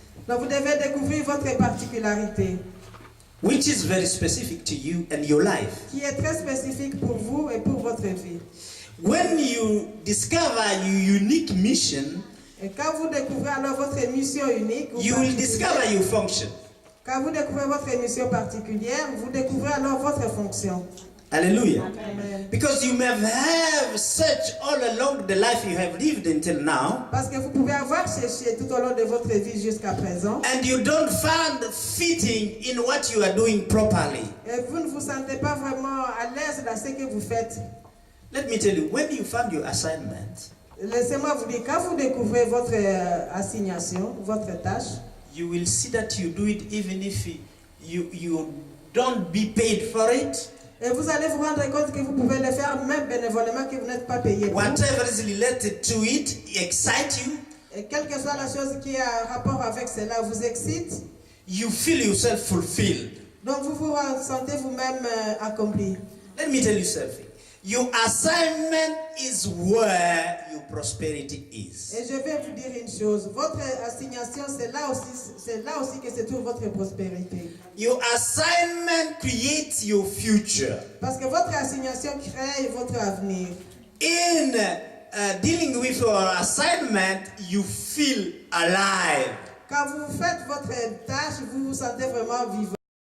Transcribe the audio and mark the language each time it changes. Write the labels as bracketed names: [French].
[French] Donc vous devez découvrir votre particularité. [English] Which is very specific to you and your life. [French] Qui est très spécifique pour vous et pour votre vie. [English] When you discover your unique mission, [French] Et quand vous découvrez alors votre mission unique, ou [English] you will discover your function. [French] quand vous découvrez votre mission particulière, vous découvrez alors votre fonction. [English] Hallelujah. Amen. Because you may have searched all along the life you have lived until now, [French] Parce que vous pouvez avoir cherché tout au long de votre vie jusqu'à présent, [English] and you don't find fitting in what you are doing properly. [French] et vous ne vous sentez pas vraiment à l'aise dans ce que vous faites. [English] Let me tell you, when you found your assignment, [French] Laissez-moi vous dire, quand vous découvrez votre assignation, votre tâche, [English] you will see that you do it even if you don't be paid for it. [French] et vous allez vous rendre compte que vous pouvez le faire même bénévolement, que vous n'êtes pas payé pour. [English] Whatever is related to it excite you. [French] Et quelle que soit la chose qui a rapport avec cela vous excite, [English] You feel yourself fulfilled. [French] donc vous vous sentez vous-même accompli. [English] Let me tell you something. Your assignment is where your prosperity is. [French] Et je vais vous dire une chose, votre assignation, c'est là aussi que se trouve votre prospérité. [English] Your assignment creates your future. [French] Parce que votre assignation crée votre avenir. [English] In dealing with your assignment, you feel alive. [French] Quand vous faites votre tâche, vous vous sentez vraiment vivant.